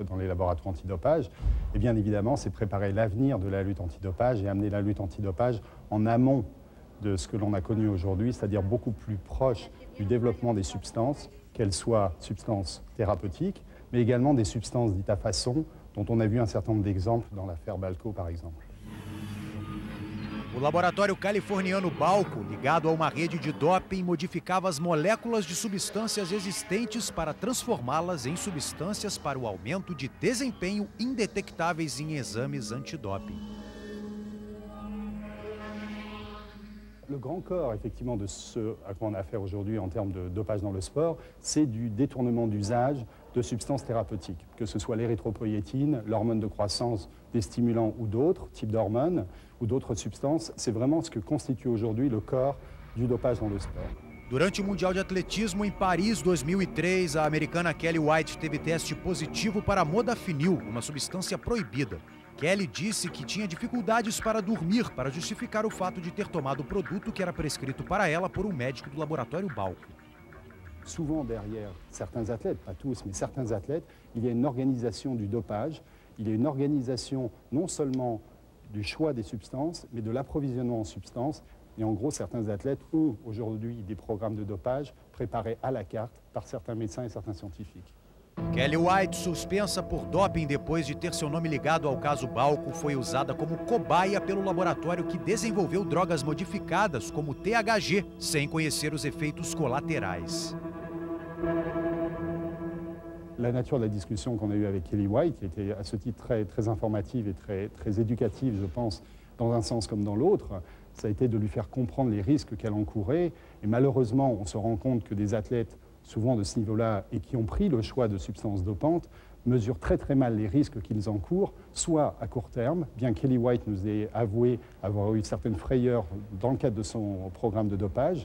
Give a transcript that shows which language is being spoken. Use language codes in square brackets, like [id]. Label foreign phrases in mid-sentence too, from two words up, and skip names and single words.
[fr] dans les laboratoires antidopage, et bien évidemment, c'est préparer l'avenir de la lutte antidopage et amener la lutte antidopage en amont de ce que l'on a connu aujourd'hui, c'est-à-dire beaucoup plus proche du développement des substances, qu'elles soient substances thérapeutiques, mais également des substances dites à façon, dont on a vu un certain nombre d'exemples dans l'affaire Balco, par exemple. [pt] O laboratório californiano Balco, ligado a uma rede de doping, modificava as moléculas de substâncias existentes para transformá-las em substâncias para o aumento de desempenho indetectáveis em exames antidoping. [fr] Le grand corps, effectivement, de ce à quoi on a affaire aujourd'hui en termes de dopage dans le sport, c'est du détournement d'usage de substances thérapeutiques, que ce soit l'érythropoïétine, l'hormone de croissance, des stimulants ou d'autres types d'hormones ou d'autres substances. C'est vraiment ce que constitue aujourd'hui le corps du dopage dans le sport. [pt] Durante o Mundial de Atletismo em Paris 2003, a americana Kelly White teve teste positivo para modafinil, uma substância proibida. Kelly disse que tinha dificuldades para dormir para justificar o fato de ter tomado o produto que era prescrito para ela por um médico do laboratório Balco. [fr] Souvent derrière certains athlètes, pas tous, mais certains athlètes, il y a une organisation du dopage, il y a une organisation non seulement du choix des substances, mais de l'approvisionnement en substances. Et en gros, certains athlètes ont aujourd'hui des programmes de dopage préparés à la carte par certains médecins et certains scientifiques. [pt] Kelly White, suspensa por doping depois de ter seu nome ligado ao caso Balco, foi usada como cobaia pelo laboratório que desenvolveu drogas modificadas como THG, sem conhecer os efeitos colaterais. [fr] La nature de la discussion qu'on a eue avec Kelly White, qui était à ce titre très informative et très éducative, je pense, dans un sens comme dans l'autre, ça a été de lui faire comprendre les risques qu'elle encourait. Et malheureusement, on se rend compte que des athlètes, souvent de ce niveau-là, et qui ont pris le choix de substances dopantes, mesurent très mal les risques qu'ils encourent, soit à court terme, bien Kelly White nous ait avoué avoir eu certaines frayeurs dans le cadre de son programme de dopage.